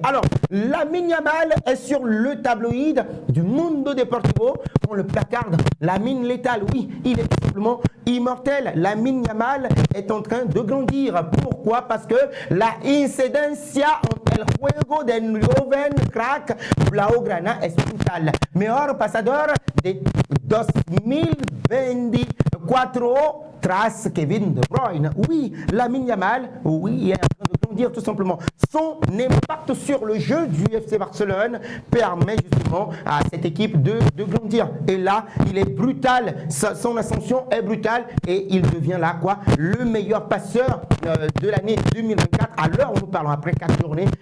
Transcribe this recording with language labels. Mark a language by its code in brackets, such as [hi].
[fr] Alors, Lamine Yamal est sur le tabloïd du Mundo Deportivo. On le placarde, Lamine létal. Oui, il est tout simplement immortel. Lamine Yamal est en train de grandir. Pourquoi? Parce que [es] la incidencia en el juego del joven crack blaugrana es brutal. Mejor pasador de 2024 tras Kevin De Bruyne. [fr] Oui, Lamine Yamal, oui, il est en train de grandir tout simplement. Son impact sur le jeu du FC Barcelone permet justement à cette équipe de grandir. Et là, il est brutal. Son ascension est brutale et il devient là le meilleur passeur de l'année 2024 à l'heure où nous parlons après 4 journées.